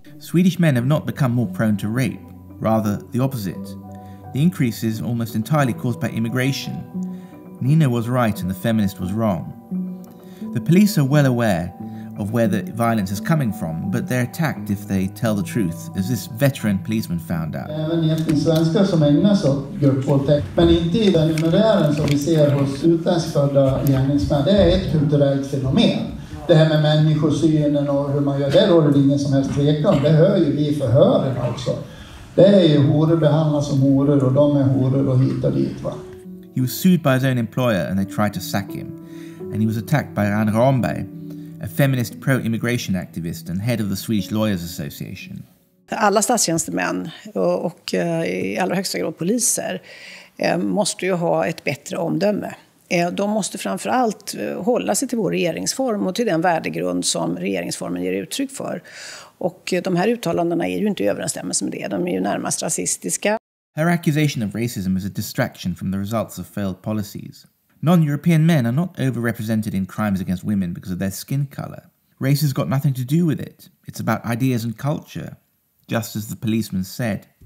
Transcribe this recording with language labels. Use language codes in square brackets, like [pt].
[en] Swedish men have not become more prone to rape, rather the opposite. The increase is almost entirely caused by immigration. Nina was right and the feminist was wrong. The police are well aware of where the violence is coming from, but they're attacked if they tell the truth, as this veteran policeman found out. [sv] Även etniska svenskar som ägnar sig åt gruppvåldtäkt, men inte i den numerären som vi ser hos utländskfödda gärningsmän. Det är ett kulturellt fenomen. Det här med människosynen och hur man gör, det råder det ingen som helst tvekan. Det hör ju vi i förhören också. Det är ju horor behandlas som horor och de är horor och hit och dit, va. [en] He was sued by his own employer and they tried to sack him. And he was attacked by Anne Ramberg, a feminist pro-immigration activist and head of the Swedish Lawyers Association. [sv] Alla statstjänstemän och i allra högsta grad poliser måste ju ha ett bättre omdöme. De måste framförallt hålla sig till vår regeringsform och till den värdegrund som regeringsformen ger uttryck för. Och de här uttalandena är ju inte i överensstämmelse med det. De är ju närmast rasistiska. [en] Her accusation of racism is a distraction from the results of failed policies. Non-European men are not overrepresented in crimes against women because of their skin colour. Race has got nothing to do with it. It's about ideas and culture, just as the policeman said.